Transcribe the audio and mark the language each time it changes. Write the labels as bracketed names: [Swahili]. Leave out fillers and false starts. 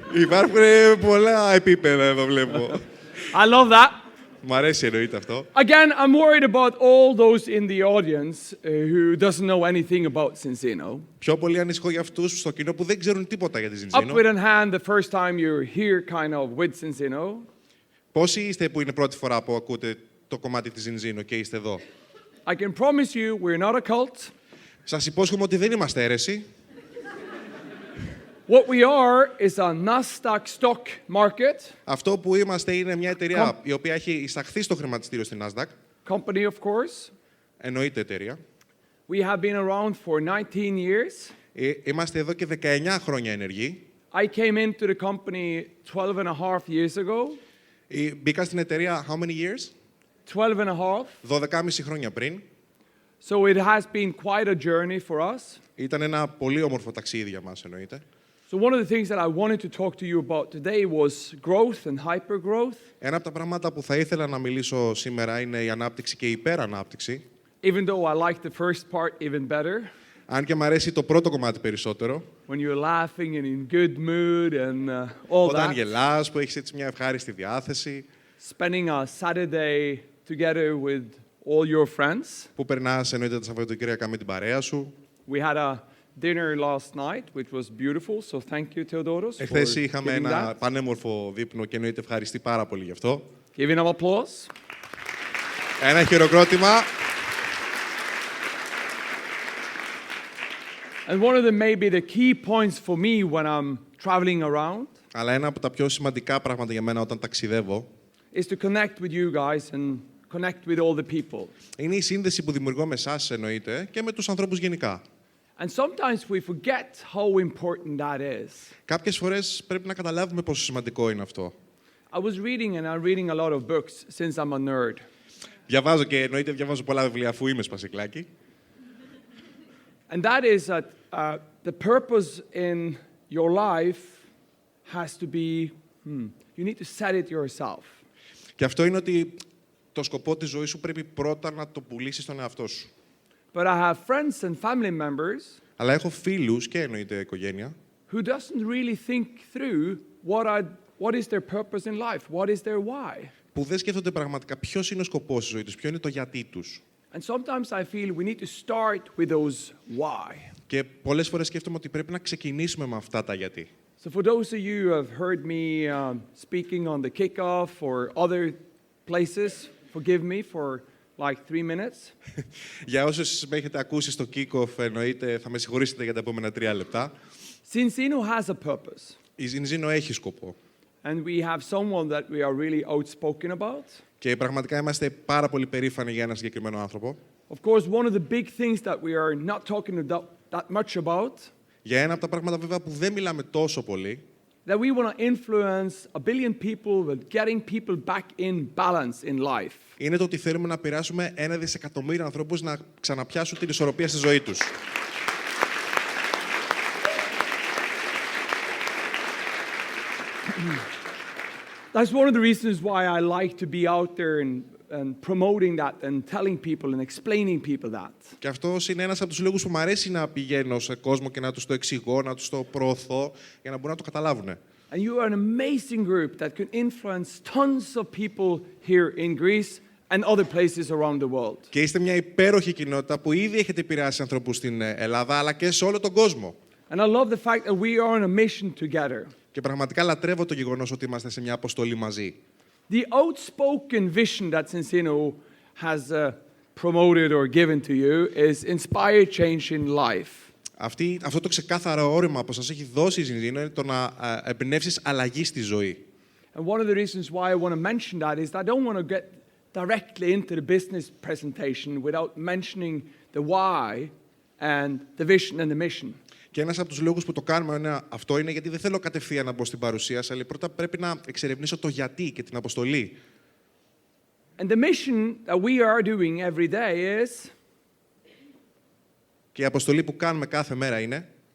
[Greek] Υπάρχουν πολλά επίπεδα εδώ βλέπω. [English] I love that. [Greek] Μ' αρέσει εννοείται αυτό. [English] Again, I'm worried about all those in the audience who doesn't know anything about Cincino. [Greek] Πιο πολύ ανησυχώ για αυτούς στο κοινό που δεν ξέρουν τίποτα για τη [English] Up Cincino. with a hand the first time you're here kind of with Cincino. [Greek] Πόσοι είστε που είναι πρώτη φορά που ακούτε το κομμάτι της Cincino και είστε εδώ? [English] I can promise you we're not a cult. [Greek] Σας υπόσχομαι ότι δεν είμαστε αίρεση. [English] What we are is a Nasdaq stock market. [Greek] Αυτό που είμαστε είναι μια εταιρεία η οποία έχει εισαχθεί στο χρηματιστήριο στην Nasdaq. [English] Company, of course. [Greek] Εννοείται εταιρεία. [English] We have been around for 19 years. [Greek] Είμαστε εδώ και 19 χρόνια ενεργοί. [English] I came into the company 12 and a half years ago. [Greek] Μπήκα στην εταιρεία [English] how many years? 12 and a half. [Greek] 12,5 χρόνια πριν. [English] So it has been quite a journey for us. [Greek] Ήταν ένα πολύ όμορφο ταξίδι για μας, εννοείται. [English] So one of the things that I wanted to talk to you about today was growth and hypergrowth. [Greek] Ένα από τα πράγματα που θα ήθελα να μιλήσω σήμερα είναι η ανάπτυξη και η υπερανάπτυξη. [English] Even though I like the first part even better. [Greek] Αν και μου αρέσει το πρώτο κομμάτι περισσότερο. [English] When you're laughing and in good mood and all [Greek] Όταν [English] that. [Greek] γελάς, που έχεις έτσι μια ευχάριστη διάθεση. [English] Spending a Saturday together with all your friends. [Greek] Που περνάς εννοείται τα Σαββατοκύριακα με την παρέα σου. [English] We had a dinner last night, which was beautiful, so thank you, Theodoros, for [Greek] Εχθές είχαμε [English] giving [Greek] ένα [English] that. [Greek] πανέμορφο δείπνο και εννοείται ευχαριστεί πάρα πολύ γι' αυτό. [English] Give an applause. [Greek] Ένα χειροκρότημα. [English] And one of the maybe the key points for me when I'm traveling around [Greek] Αλλά ένα από τα πιο σημαντικά πράγματα για μένα όταν ταξιδεύω [English] is to connect with you guys and connect with all the people. [Greek] είναι η σύνδεση που δημιουργώ με εσάς εννοείται και με τους ανθρώπους γενικά. [English] And sometimes we forget how important that is. [Greek] Κάποιες φορές πρέπει να καταλάβουμε πόσο σημαντικό είναι αυτό. [English] I was reading and I'm reading a lot of books since I'm a nerd. [Greek] Διαβάζω και εννοείται διαβάζω πολλά βιβλία αφού είμαι σπασικλάκι. [English] And that is that the purpose in your life has to be, you need to set it yourself. [Greek] Και αυτό είναι ότι το σκοπό της ζωής σου πρέπει πρώτα να το πουλήσεις στον εαυτό σου. [English] But I have friends and family members [Greek] Αλλά έχω φίλους και εννοείται οικογένεια [English] who doesn't really think through what is their purpose in life, what is their why. [Greek] που δεν σκέφτονται πραγματικά ποιος είναι ο σκοπός της ζωής τους, ποιο είναι το γιατί τους. [English] And sometimes I feel we need to start with those why. [Greek] Και πολλές φορές σκέφτομαι ότι πρέπει να ξεκινήσουμε με αυτά τα γιατί. [English] So for those of you who have heard me speaking on the kickoff or other places, forgive me for like 3 minutes. [Greek] Για όσους με έχετε ακούσει στο kick-off, εννοείται, θα με συγχωρήσετε για τα επόμενα 3 λεπτά. [English] Zinzino has a purpose. [Greek] Η Zinzino έχει σκοπό. [English] And we have someone that we are really outspoken about. [Greek] Και πραγματικά είμαστε πάρα πολύ περήφανοι για ένα συγκεκριμένο άνθρωπο. [English] Of course, one of the big things that we are not talking that much about, [Greek] Για ένα από τα πράγματα βέβαια που δεν μιλάμε τόσο πολύ, [English] that we want to influence 1 billion people with getting people back in balance in life. [Greek] είναι το ότι θέλουμε να πειράσουμε 1 δισεκατομμύριο ανθρώπους να ξαναπιάσουν την ισορροπία στη ζωή τους. [English] That's one of the reasons why I like to be out there and promoting that and telling people and explaining people that. [Greek] Και αυτός είναι ένας από τους λόγους που μου αρέσει να πηγαίνω σε κόσμο και να τους το εξηγώ, να τους το προωθώ, για να μπορούν να το καταλάβουν. [English] And you are an amazing group that can influence tons of people here in Greece and other places around the world. [Greek] Και είστε μια υπέροχη κοινότητα που ήδη έχετε επηρεάσει ανθρώπους στην Ελλάδα, αλλά και σε όλο τον κόσμο. [English] And I love the fact that we are on a mission together. [Greek] Και πραγματικά λατρεύω το γεγονός ότι είμαστε σε μια αποστολή μαζί. [English] The outspoken vision that Zinzino has promoted or given to you is inspire change in life. [Greek] Αυτό το ξεκάθαρο όρημα που σας έχει δώσει η Zinzino είναι το να εμπνεύσεις αλλαγή στη ζωή. [English] And one of the reasons why I want to mention that is that I don't want to get directly into the business presentation without mentioning the why and the vision and the mission. [Greek] Και ένας από τους λόγους που το κάνουμε αυτό είναι γιατί δεν θέλω κατευθείαν να μπω στην παρουσίαση, αλλά πρώτα πρέπει να εξερευνήσω το γιατί και την αποστολή. [English] And the mission that we are doing every day is [Greek] Και η αποστολή που κάνουμε κάθε μέρα είναι